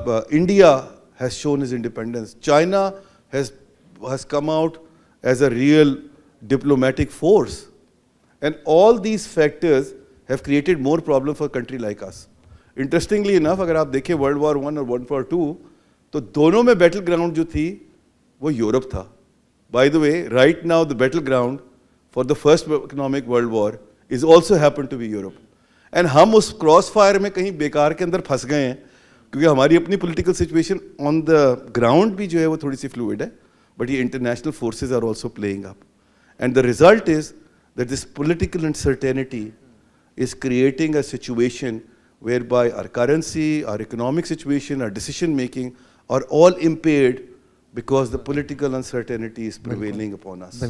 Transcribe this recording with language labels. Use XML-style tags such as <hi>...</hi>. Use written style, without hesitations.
<en>India has shown his independence. China has come out as a real diplomatic force. And all these factors have created more problem for a country like us. Interestingly enough,</en> <ur>اگر آپ دیکھیں World War I اور World War II تو دونوں میں battle ground جو تھی وہ یورپ تھا.</ur> <en>By the way, right now the battle ground for the first economic world war is also happened to be Europe.</en> <ur>And ہم اس کراس فائر میں کہیں بیکار کے اندر پھنس گئے ہیں کیونکہ ہماری اپنی political situation on the ground بھی جو ہے وہ تھوڑی سی فلوئڈ ہے, بٹ یہ international forces</ur> <en>Are also playing up. And the result is that this political uncertainty is creating a situation where by our currency, our economic situation, our decision making are all impaired because the political uncertainty is prevailing upon us.</en>